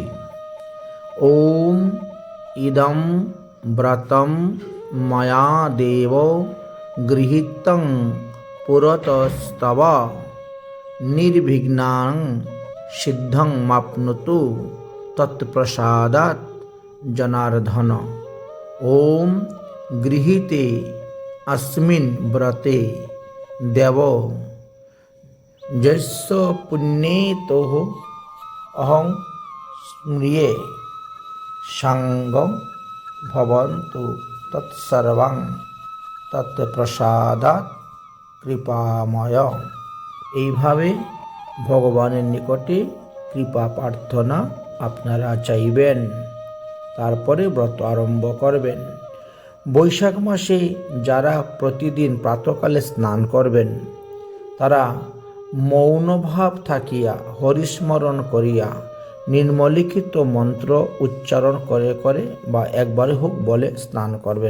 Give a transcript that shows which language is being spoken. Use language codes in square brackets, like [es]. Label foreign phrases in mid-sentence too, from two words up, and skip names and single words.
[sa] ওম ইদম ব্রতম ময়া দেব গৃহীতং পুরতস্তব নির্বিঘ্নাং সিদ্ধং মাপ্নুতু তৎপ্রসাদাৎ জনার্দন। ওম গৃহীতে अस्मिन् व्रते देव यस्य पुण्येतोः अहं स्मृये साङ्गं भवन्तु तत्सर्वं तत्प्रसादात् কৃপাময়। [bn] এইভাবে ভগবানের নিকটে কৃপা প্রার্থনা আপনারা চাইবেন, তারপরে ব্রত আরম্ভ করবেন। বৈশাখ মাসে যারা প্রতিদিন প্রাতকালে স্নান করবেন তারা মৌনভাব থাকিয়া হরিস্মরণ করিয়া নিম্নলিখিত মন্ত্র উচ্চারণ করে করে বা একবারে হোক বলে স্নান করবেন।